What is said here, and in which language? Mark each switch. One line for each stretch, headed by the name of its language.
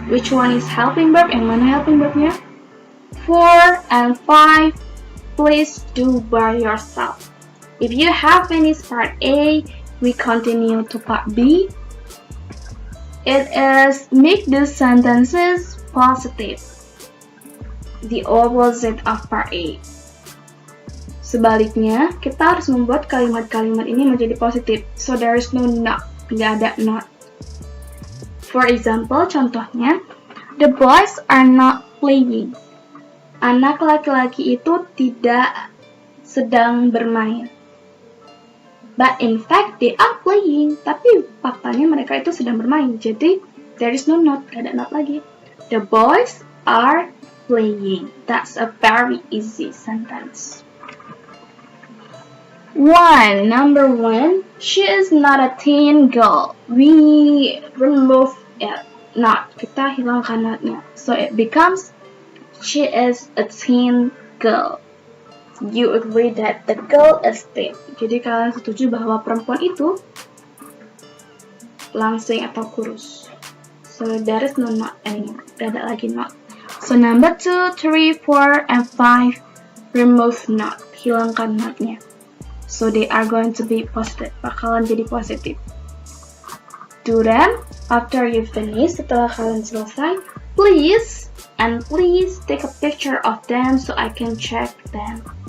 English: Which one is helping verb?
Indonesian: Yang mana helping verbnya?
English: 4 and 5, please do by yourself. If you have finished part A, we continue to part B. It is make the sentences positive. The opposite of part A.
Indonesian: Sebaliknya, kita harus membuat kalimat-kalimat ini menjadi positif.
English: So there is no not.
Indonesian: Nggak ada not.
English: For example, contohnya, the boys are not playing.
Indonesian: Anak laki-laki itu tidak sedang bermain.
English: But in fact, they are playing.
Indonesian: Tapi faktanya mereka itu sedang bermain. Jadi,
English: there is no not.
Indonesian: Gak ada not lagi.
English: The boys are playing. That's a very easy sentence. Number 1, she is not a teen girl. We remove it, not.
Indonesian: Kita hilangkan notnya.
English: So it becomes, she is a teen girl. You agree that the girl is thin.
Indonesian: Jadi kalian setuju bahwa perempuan itu langsing atau kurus. So
English: So there is no not anymore.
Indonesian: Gak ada lagi not.
English: So number 2, 3, 4, and 5 remove not.
Indonesian: Hilangkan notnya.
English: So they are going to be positive.
Indonesian: Bakalan jadi positif.
English: Do them after you finish.
Indonesian: Setelah kalian selesai,
English: please take a picture of them so I can check them.